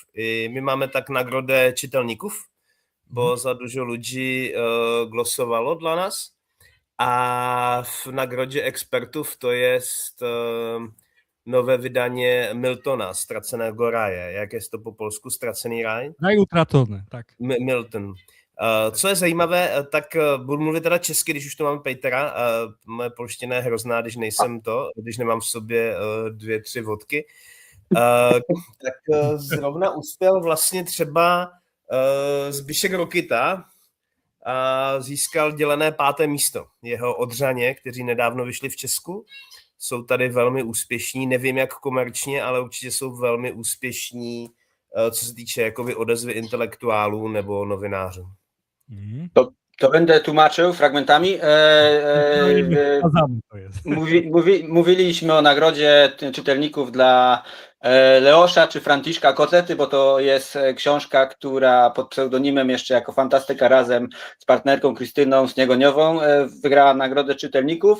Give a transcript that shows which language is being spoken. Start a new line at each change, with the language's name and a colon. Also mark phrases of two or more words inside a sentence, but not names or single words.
Polish: I my mamy tak nagrodę czytelników, bo za dużo ludzi głosowało dla nas, a w nagrodzie ekspertów to jest nowe wydanie Miltona,
Czech: Straceného raje.
Polish: Jak jest to po polsku?
Czech: Stracený raj?
Polish: Raj utracony, tak. Milton.
Czech: Co je zajímavé, tak budu mluvit teda česky, když už tu máme Petera. Moje polština je hrozná, když nemám v sobě 2-3 vodky. Tak zrovna uspěl vlastně třeba Zbyšek Rokita a získal dělené 5. místo. Jeho Odřaně, kteří nedávno vyšli v Česku, jsou tady velmi úspěšní. Nevím, jak komerčně, ale určitě jsou velmi úspěšní, co se týče jakoby odezvy intelektuálů nebo novinářů.
Polish: To będę tłumaczył fragmentami. Mówiliśmy o nagrodzie czytelników dla Leosza czy Franciszka Kocety, bo to jest książka, która pod pseudonimem jeszcze jako Fantastyka razem z partnerką Krystyną Sniegoniową wygrała nagrodę czytelników.